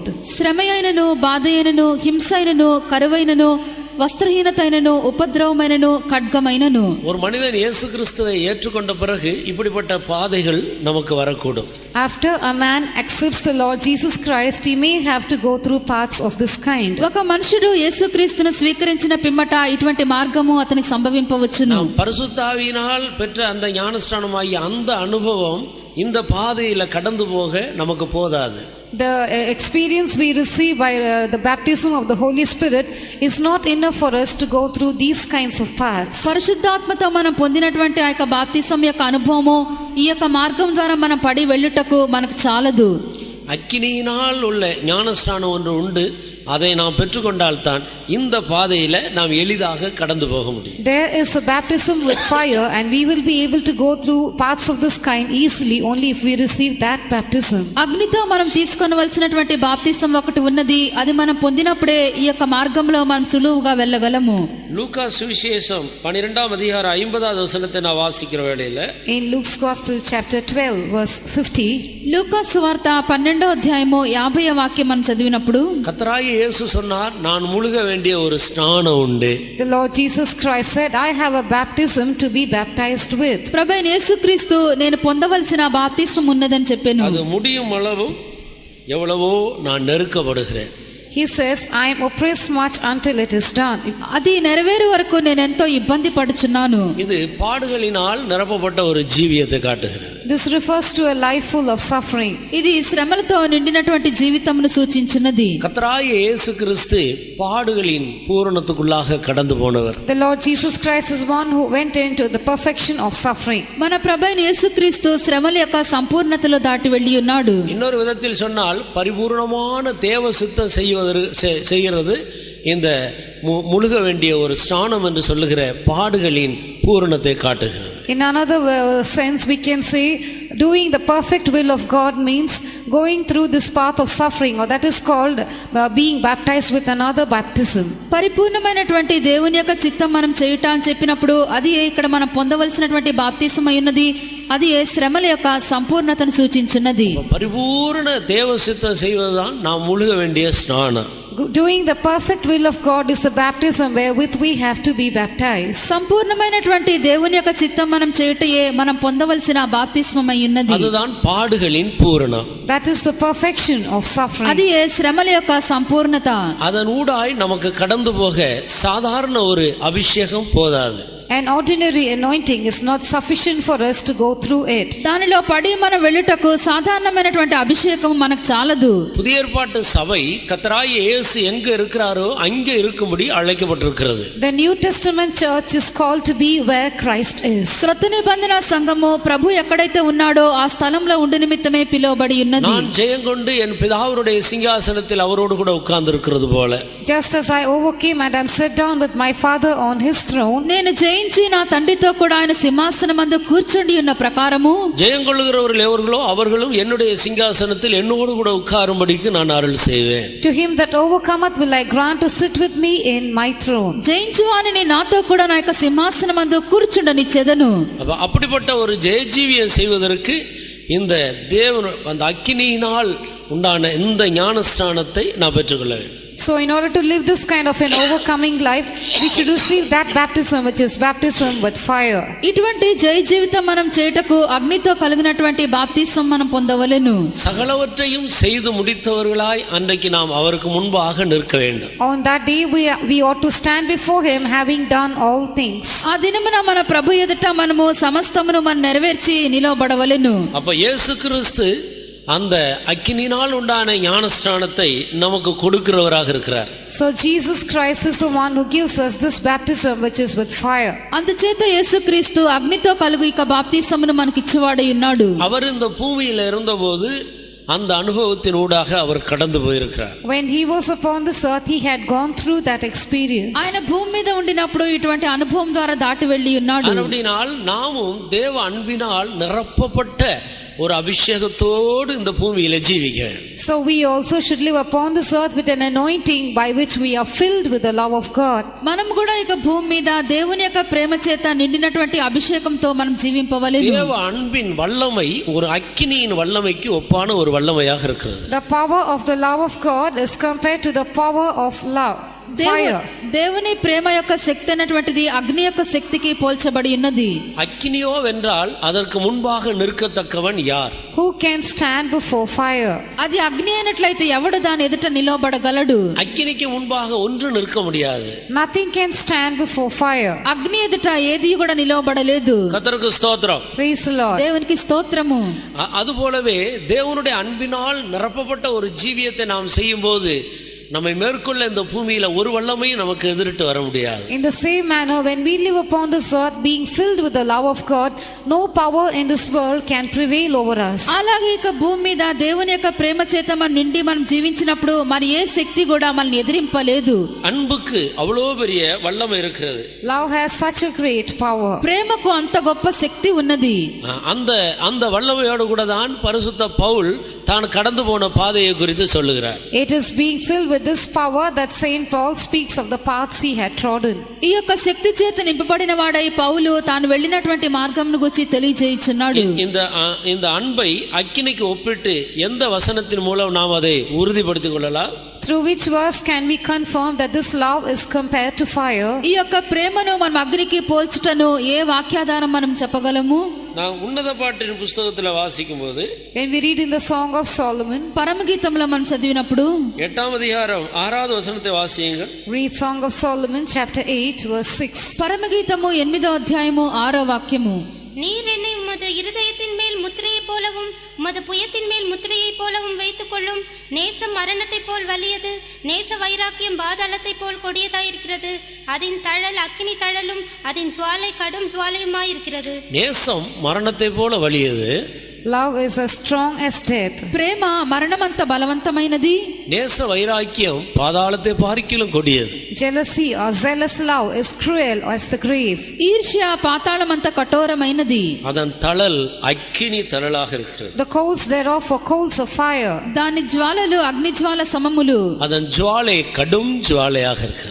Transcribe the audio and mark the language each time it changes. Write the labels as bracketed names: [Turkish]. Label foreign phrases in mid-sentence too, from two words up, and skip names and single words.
[Telugu] శ్రమయైనను బాధయైనను హింసైనను కరువైనను వస్త్రహీనతైనను ఉపద్రవమైనను ఖడ్గమైనను. [Tamil] ஒரு மனிதன் இயேசு கிறிஸ்துவை ஏற்றுக்கொண்ட பிறகு இப்படிப்பட்ட பாதைகள் நமக்கு வரக்கூடும். [English] After a man accepts the Lord Jesus Christ, he may have to go through paths of this kind. [Telugu] ఒక మనుషుడు యేసుక్రీస్తును స్వీకరించిన పిమ్మట ఇటువంటి మార్గము అతనికి సంభవింపవచ్చును. [Tamil] பரிசுத்த ஆவியினால் பெற்ற அந்த ஞானஸ்நானமாகிய அந்த அனுபவம் இந்த பாதையில கடந்து போக நமக்கு போதாது. [English] The experience we receive by the baptism of the Holy Spirit is not enough for us to go through these kinds of paths. [Telugu] పరిశుద్ధాత్మతో మనం పొందినటువంటి ఆ యొక్క బాప్తిసం యొక్క అనుభవము ఈ యొక్క మార్గం ద్వారా మనం పడి వెళ్ళుటకు మనకు చాలదు. [Tamil] அக்கினியினால் உள்ள ஞானஸ்நானம் ஒன்று உண்டு. அதை நாம் பெற்றுக்கொண்டால்தான் இந்த பாதையில நாம் எளிதாக கடந்து போக முடியும். [English] There is a baptism with fire, and we will be able to go through paths of this kind easily only if we receive that baptism. [Telugu] అగ్నితో మనం తీసుకొనవలసినటువంటి బాప్తిసం ఒకటి ఉన్నది. అది మనం పొందినప్పుడే ఈ యొక్క మార్గంలో మనం సులువుగా వెళ్ళగలము. [Tamil] லூக்கா சுவிசேஷம் 12ஆம் அதிகாரம் 50வது வசனத்தை நான் வாசிக்கிற வேளையில, [English] In Luke's Gospel chapter 12 verse 50, [Telugu] లూకా సువార్త 12వ అధ్యాయము 50వ వాక్యం మనం చదివినప్పుడు, [Tamil] கர்த்தராகிய இயேசு சொன்னார், நான் முழுக வேண்டிய ஒரு ஸ்நானம் உண்டு. [English] the Lord Jesus Christ said, I have a baptism to be baptized with. [Telugu] ప్రభువైన యేసుక్రీస్తు నేను పొందవలసిన బాప్తిసం ఉన్నదని చెప్పాను. [Tamil] அது முடியும் அளவு எவ்வளவோ நான் நெருக்கப்படுகிறேன். [English] He says, I am oppressed much until it is done. [Telugu] అది నెరవేరు వరకు నేను ఎంతో ఇబ్బంది పడుచున్నాను. [Tamil] இது பாடுகளினால் நிரப்பப்பட்ட ஒரு ஜீவியத்தை காட்டுகிறது. [English] This refers to a life full of suffering. [Telugu] ఇది శ్రమలతో నిండినటువంటి జీవితమును సూచించున్నది. [Tamil] கர்த்தராகிய இயேசு கிறிஸ்து பாடுகளின் பூரணத்துக்குள்ளாக கடந்து போனவர். [English] The Lord Jesus Christ is one who went into the perfection of suffering. [Telugu] మన ప్రభువైన యేసుక్రీస్తు శ్రమల యొక్క సంపూర్ణతలో దాటి వెళ్ళి ఉన్నాడు. [Tamil] இன்னொரு விதத்தில் சொன்னால் பரிபூர்ணமான தேவ சித்தம் செய்கிறது இந்த முழுக வேண்டிய ஒரு ஸ்நானம் என்று சொல்லுகிற பாடுகளின் பூரணத்தை காட்டுகிறது. [English] In another sense we can say doing the perfect will of God means going through this path of suffering, or that is called being baptized with another baptism. [Telugu] పరిపూర్ణమైనటువంటి దేవుని యొక్క చిత్తం మనం చేయుట అని చెప్పినప్పుడు అది ఇక్కడ మనం పొందవలసినటువంటి బాప్తిసం అయి ఉన్నది. అది శ్రమల యొక్క సంపూర్ణతను సూచించున్నది. [Tamil] பரிபூரண தேவ சித்தம் செய்வதுதான் நாம் முழுக வேண்டிய ஸ்நானம். [English] Doing the perfect will of God is the baptism wherewith we have to be baptized. [Telugu] సంపూర్ణమైనటువంటి దేవుని యొక్క చిత్తం మనం చేయుటయే మనం పొందవలసిన బాప్తిస్మం అయి ఉన్నది. [Tamil] அதுதான் பாடுகளின் பூரணம். [English] That is the perfection of suffering. [Telugu] అది శ్రమల యొక్క సంపూర్ణత. [Tamil] அதன் ஊடாய் நமக்கு கடந்து போக சாதாரண ஒரு அபிஷேகம் போதாது. [English] An ordinary anointing is not sufficient for us to go through it. [Telugu] దానిలో పడి మనం వెళ్ళుటకు సాధారణమైనటువంటి అభిషేకం మనకు చాలదు. [Tamil] புதிய ஏற்பாட்டு சபை கர்த்தராகிய இயேசு எங்க இருக்கிறாரோ அங்கே இருக்கும்படி அழைக்கப்பட்டிருக்கிறது. [English] The New Testament church is called to be where Christ is. [Telugu] క్రొత్త నిబంధన సంఘము ప్రభు ఎక్కడైతే ఉన్నాడో ఆ స్థలంలో ఉండి నిమిత్తమే పిలువబడి ఉన్నది. [Tamil] நான் ஜெயங்கொண்டு என் பிதாவுடைய சிங்காசனத்தில் அவரோடு கூட உட்கார்ந்து இருக்கிறது போல. [English] Just as I overcame and am set down with my Father on his throne. [Telugu] నేను జయించి నా తండ్రితో కూడా ఆయన సింహాసనమందు కూర్చుండి ఉన్న ప్రకారము [Tamil] ஜெயங்கொள்ளுகிறவர்கள் எவர்களோ அவர்களும் என்னுடைய சிங்காசனத்தில் என்னோடு கூட உட்காரும்படிக்கு நான் அருள் செய்வேன். [English] To him that overcometh will I grant to sit with me in my throne. [Telugu] జయించువానిని నాతో కూడా నా యొక్క సింహాసనమందు కూర్చుండనిచ్చెదను. [Tamil] அப்படிப்பட்ட ஒரு ஜெயஜீவியம் செய்வதற்கு இந்த தேவன் அந்த அக்கினியினால் உண்டான இந்த ஞானஸ்நானத்தை நான் பெற்றுக்கொள்ள வேண்டும். [English] So in order to live this kind of an overcoming life, we should receive that baptism which is baptism with fire. [Telugu] ఇటువంటి జయ జీవితం మనం చేయుటకు అగ్నితో కలిగినటువంటి బాప్తిసం మనం పొందవలెను. [Tamil] சகலவற்றையும் செய்து முடித்தவர்களாய் அன்றைக்கு நாம் அவருக்கு முன்பாக நிற்க வேண்டும். [English] On that day we ought to stand before him having done all things. [Telugu] ఆ దినమున మన ప్రభు ఎదుట మనము సమస్తమును మనం నెరవేర్చి నిలవబడవలెను. [Tamil] அப்ப இயேசு கிறிஸ்து அந்த அக்கினியினால் உண்டான ஞானஸ்நானத்தை நமக்கு கொடுக்கிறவராக இருக்கிறார். [English] So Jesus Christ is the one who gives us this baptism which is with fire. [Telugu] అందుచేత యేసుక్రీస్తు అగ్నితో కలుగు ఇక బాప్తిసమును మనకి ఇచ్చువాడై ఉన్నాడు. [Tamil] அவர் இந்த பூமியில் இருந்தபோது அந்த அனுபவத்தின் ஊடாக அவர் கடந்து போயிருக்கிறார். [English] When he was upon this earth he had gone through that experience. [Telugu] ఆయన భూమి మీద ఉండినప్పుడు ఇటువంటి అనుభవం ద్వారా దాటి వెళ్ళి ఉన్నాడు. [Tamil] அப்படினால் நாமும் தேவ அன்பினால் நிரப்பப்பட்ட ஒரு அபிஷேகத்தோடு இந்த பூமியில ஜீவிக்க. [English] So we also should live upon this earth with an anointing by which we are filled with the love of God. [Telugu] మనం కూడా ఇక భూమి మీద దేవుని యొక్క ప్రేమ చేత నిండినటువంటి అభిషేకంతో మనం జీవింపవలెను. [Tamil] தேவ அன்பின் வல்லமை ஒரு அக்கினியின் வல்லமைக்கு ஒப்பான ஒரு வல்லமையாக இருக்கிறது. [English] The power of the love of God is compared to the power of love. Fire. [Telugu] దేవుని ప్రేమ యొక్క శక్తి అన్నటువంటిది అగ్ని యొక్క శక్తికి పోల్చబడి ఉన్నది. [Tamil] அக்கினியோ வென்றால் அதற்கு முன்பாக நிற்கத்தக்கவன் யார்? [English] Who can stand before fire? [Telugu] అది అగ్ని అయినట్లయితే ఎవడు దాని ఎదుట నిలవబడగలడు? [Tamil] அக்கினிக்கு முன்பாக ஒன்று நிற்க முடியாது. [English] Nothing can stand before fire. [Telugu] అగ్ని ఎదుట ఏది కూడా నిలవబడలేదు. [Tamil] கர்த்தருக்கு ஸ்தோத்திரம். [English] Praise the Lord. [Telugu] దేవునికి స్తోత్రము. [Tamil] அதுபோலவே தேவனுடைய அன்பினால் நிரப்பப்பட்ட ஒரு ஜீவியத்தை நாம் செய்யும்போது நம்மை மேற்கொள்ள இந்த பூமியில ஒரு வல்லமையும் நமக்கு எதிரிட்டு வர முடியாது. [English] In the same manner, when we live upon this earth being filled with the love of God, no power in this world can prevail over us. [Telugu] అలాగే ఇక భూమి మీద దేవుని యొక్క ప్రేమ చేత మనం నిండి మనం జీవించినప్పుడు మరి ఏ శక్తి కూడా మనల్ని ఎదిరింపలేదు. [Tamil] அன்புக்கு அவ்வளோ பெரிய வல்லமை இருக்கிறது. [English] Love has such a great power. [Telugu] ప్రేమకు అంత గొప్ప శక్తి ఉన్నది. [Tamil] அந்த வல்லமையோடு கூட தான் பரிசுத்த பவுல் தான் கடந்து போன பாதையை குறித்து சொல்லுகிறார். [English] It is being filled with this power that Saint Paul speaks of the paths he had trodden. [Telugu] ఈ యొక్క శక్తి చేత నింపబడిన వాడై పౌలు తాను వెళ్ళినటువంటి మార్గంను గురించి తెలియజేయుచున్నాడు. [Tamil] இந்த அன்பை அக்கினிக்கு ஒப்பிட்டு எந்த வசனத்தின் மூலம் நாம் அதை உறுதிப்படுத்திக் கொள்ளலாம்? [English] Through which verse can we confirm that this love is compared to fire? [Telugu] ఈ యొక్క ప్రేమను మనం అగ్నికి పోల్చుటను ఏ వాక్యాధారం మనం చెప్పగలము? [Tamil] நான் உன்னத பாட்டின் புத்தகத்தில் வாசிக்கும்போது [English] When we read in the Song of Solomon, [Telugu] పరమగీతంలో మనం చదివినప్పుడు [Tamil] 8வ அத்தியாயம் 6வ வசனத்தை வாசியுங்க. [English] read Song of Solomon chapter 8 verse 6. [Telugu] పరమగీతము 8వ అధ్యాయము 6వ వాక్యము. [Tamil] நீர் என்னை உமது இருதயத்தின் மேல் முத்திரையை போலவும் உமது புயத்தின் மேல் முத்திரையை போலவும் வைத்துக் கொள்ளும். நேசம் மரணத்தை போல் வலியது, நேச வைராக்கியம் பாதாளத்தை போல் கொடியதாயிருக்கிறது. அதன் தழல் அக்கினி தழலும் அதன் ஜுவாலை கடும் ஜுவாலையுமாயிருக்கிறது. நேசம் மரணத்தை போல வலியது. [English] Love is as strong as death. [Telugu] ప్రేమ మరణమంత బలవంతమైనది. [Tamil] நேச வைராக்கியம் பாதாளத்தை பார்க்கிலும் கொடியது. [English] Jealousy or zealous love is cruel as the grave. [Telugu] ఈర్ష్య పాతాళమంత కఠోరమైనది. [Tamil] அதன் தழல் அக்கினி தழலாக இருக்கிறது. [English] The coals thereof are coals of fire. [Telugu] దాని జ్వాలలు అగ్ని జ్వాల సమములు. [Tamil] அதன் ஜுவாலை கடும் ஜுவாலையாக இருக்கிறது.